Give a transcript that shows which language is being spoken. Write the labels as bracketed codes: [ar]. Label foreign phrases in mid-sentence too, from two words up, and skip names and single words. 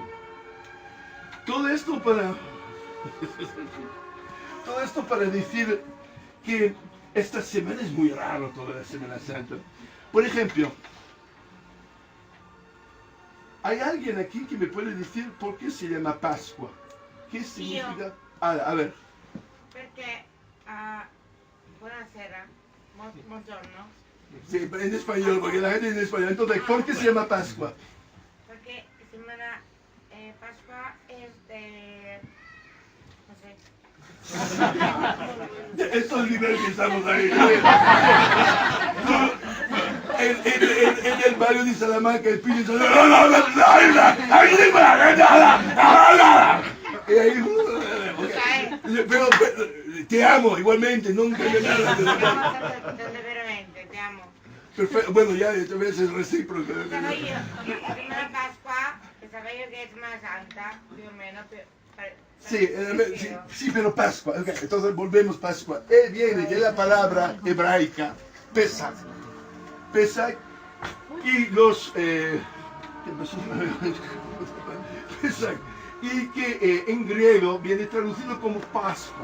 [es] Todo esto para decir que esta semana es muy raro, toda la Semana Santa. Por ejemplo, ¿hay alguien aquí que me puede decir por qué se llama Pascua? ¿Qué significa? A ver. [it] Perché buonasera, buongiorno. [es] Sí, en español, porque la gente es en español. Entonces, ¿por qué se llama Pascua? Perché semana Pasqua es de... no sé. Esto es el nivel que estamos ahí. En el barrio de Salamanca, el pibe dice... Y ahí... Pero te amo igualmente, no cambia nada. Veramente, te amo. Perfecto, bueno, ya a veces es recíproco. [it] Pero io, la Pasqua, sapevo che è Semana Santa, più o meno, [es] Sí, pero Pascua. Okay, entonces volvemos Pascua. Viene de la palabra hebraica, Pesach. Pesach Y los... ¿qué pasó? Exacto. Y que en griego viene traducido como Pascua.